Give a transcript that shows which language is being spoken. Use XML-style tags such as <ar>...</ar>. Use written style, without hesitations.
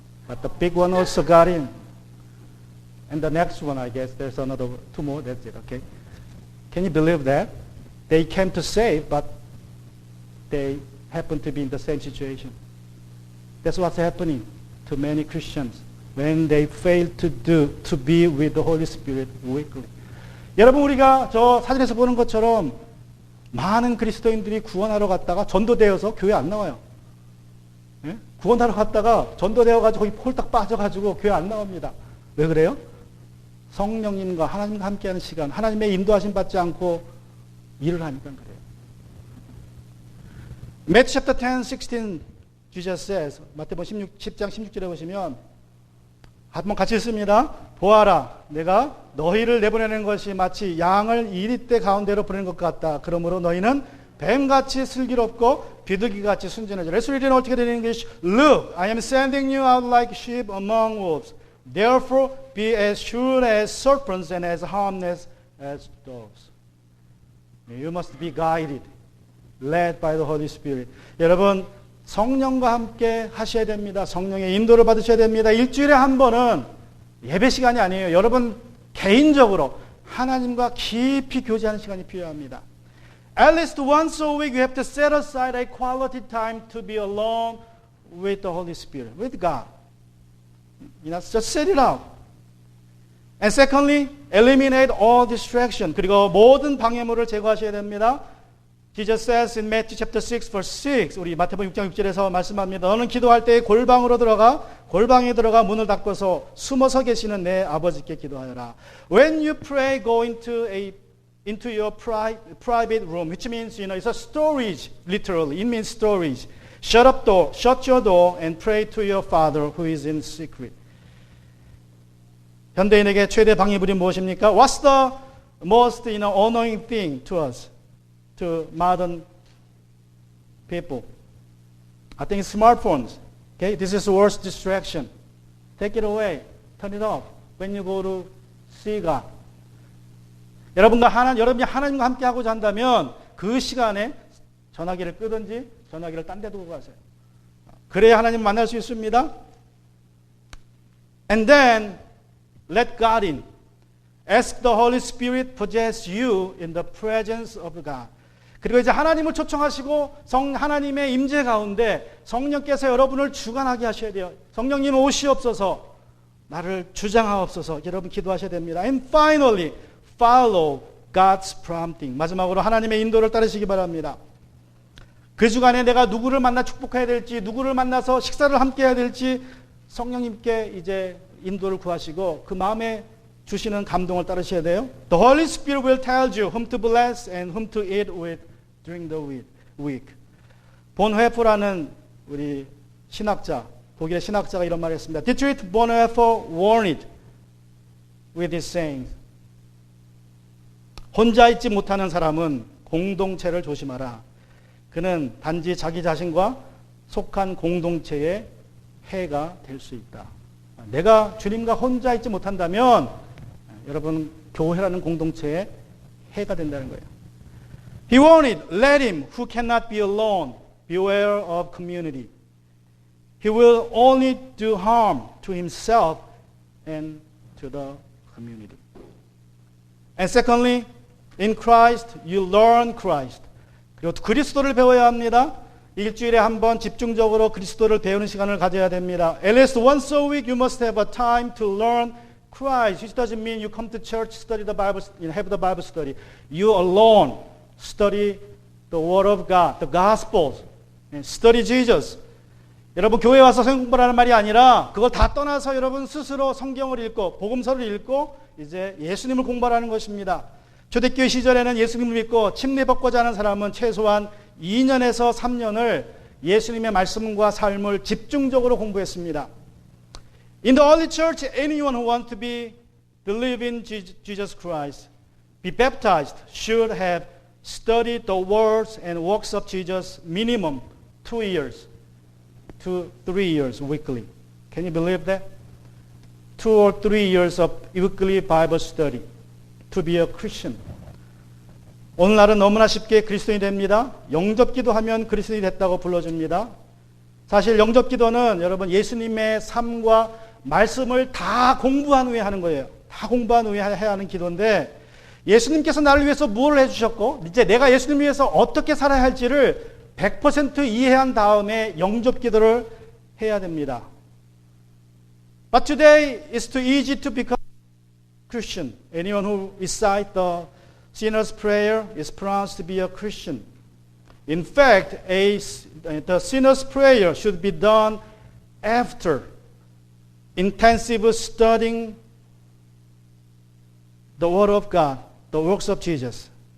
<en>But the big one also got in. And the next one, I guess, there's another two more. That's it, okay? Can you believe that? They came to save, but they happen to be in the same situation. That's what's happening to many Christians when they fail to be with the Holy Spirit weekly.</en> <ko>여러분, 우리가 저 사진에서 보는 것처럼 많은 그리스도인들이 구원하러 갔다가 전도되어서 교회 안 나와요. 예? 구원하러 갔다가 전도되어가지고 거기 홀딱 빠져가지고 교회 안 나옵니다. 왜 그래요? 성령님과 하나님과 함께하는 시간, 하나님의 인도하심 받지 않고 일을 하니까 그래요.</ko> <en>Matthew chapter 10, 16, Jesus says,</en> <ko>마태복음 10장 16절에 보시면 한번 같이 읽습니다. 보아라, 내가 너희를 내보내는 것이 마치 양을 이리떼 가운데로 보내는 것 같다. 그러므로 너희는 뱀같이 슬기롭고 비둘기같이 순진하자.</ko> <en>Let's read it all together in English. Look, I am sending you out like sheep among wolves. Therefore, be as shrewd as serpents and as harmless as doves. You must be guided, led by the Holy Spirit.</en> <ko>여러분, 성령과 함께 하셔야 됩니다. 성령의 인도를 받으셔야 됩니다. 일주일에 한 번은 예배 시간이 아니에요. 여러분 개인적으로 하나님과 깊이 교제하는 시간이 필요합니다.</ko> <en>At least once a week you have to set aside a quality time to be alone with the Holy Spirit, with God. You know, just set it out. And secondly, eliminate all distraction.</en> <ko>그리고 모든 방해물을 제거하셔야 됩니다.</ko> <en>Jesus says in Matthew chapter 6 verse 6,</en> <ko>우리 마태복음 6장 6절에서 말씀합니다. 너는 기도할 때 골방에 들어가 문을 닫고서 숨어서 계시는 내 아버지께 기도하여라.</ko> <en>When you pray, go into your private room, which means, it's a storage, literally. It means storage. Shut your door and pray to your Father who is in secret.</en> <ko>현대인에게 최대 방해물이 무엇입니까?</ko> <en>What's the most annoying thing to us? To modern people. I think smartphones. Okay, this is the worst distraction. Take it away. Turn it off when you go to see God.</en> <ko>여러분이 하나님과 함께 하고자 한다면 그 시간에 전화기를 끄든지 전화기를 딴 데 두고 가세요. 그래야 하나님 만날 수 있습니다.</ko> <en>And then let God in. Ask the Holy Spirit possess you in the presence of God.</en> <ko>그리고 이제 하나님을 초청하시고 하나님의 임재 가운데 성령께서 여러분을 주관하게 하셔야 돼요. 성령님 오시옵소서, 나를 주장하옵소서. 여러분 기도하셔야 됩니다.</ko> <en>And finally, follow God's prompting.</en> <ko>마지막으로 하나님의 인도를 따르시기 바랍니다. 그 주간에 내가 누구를 만나 축복해야 될지, 누구를 만나서 식사를 함께 해야 될지 성령님께 이제 인도를 구하시고 그 마음에 주시는 감동을 따르셔야 돼요.</ko> <en>The Holy Spirit will tell you whom to bless and whom to eat with during the week.</en> <ko>본회프라는 우리 신학자, 독일의 신학자가 이런 말을 했습니다.</ko> <en>Dietrich Bonhoeffer warned with his sayings.</en> <ko>혼자 있지 못하는 사람은 공동체를 조심하라. 그는 단지 자기 자신과 속한 공동체의 해가 될 수 있다. 내가 주님과 혼자 있지 못한다면 여러분 교회라는 공동체의 해가 된다는 거예요.</ko> <en>He warned, let him who cannot be alone beware of community. He will only do harm to himself and to the community. And secondly, in Christ you learn Christ.</en> <ko>그리고 그리스도를 배워야 합니다. 일주일에 한 번 집중적으로 그리스도를 배우는 시간을 가져야 됩니다.</ko> <en>At least once a week you must have a time to learn Christ. Which doesn't mean you come to church, study the Bible, have the Bible study. You alone study the Word of God, the Gospels, and study Jesus.</en> <ko>여러분 교회 와서 성경 공부하는 말이 아니라 그걸 다 떠나서 여러분 스스로 성경을 읽고 복음서를 읽고 이제 예수님을 공부하는 것입니다. 초대교회 시절에는 예수님을 믿고 침례받고자 하는 사람은 최소한 2년에서 3년을 예수님의 말씀과 삶을 집중적으로 공부했습니다.</ko> <en>In the early church, anyone who wants to believe in Jesus Christ, be baptized, should have studied the words and works of Jesus minimum 2 years to 3 years weekly. Can you believe that? 2 or 3 years of weekly Bible study to be a Christian.</en> <ko>오늘날은 너무나 쉽게 그리스도인이 됩니다. 영접기도 하면 그리스도인이 됐다고 불러줍니다. 사실 영접기도는 여러분 예수님의 삶과 말씀을 다 공부한 후에 하는 거예요. 다 공부한 후에 해야 하는 기도인데 예수님께서 나를 위해서 무엇을 해주셨고 이제 내가 예수님을 위해서 어떻게 살아야 할지를 100% 이해한 다음에 영접기도를 해야 됩니다.</ko> <en>But today it's too easy to become Christian. Anyone who recites the sinner's prayer is pronounced to be a Christian. In fact, the sinner's prayer should be done after intensive studying the Word of God, the works of Jesus.</en>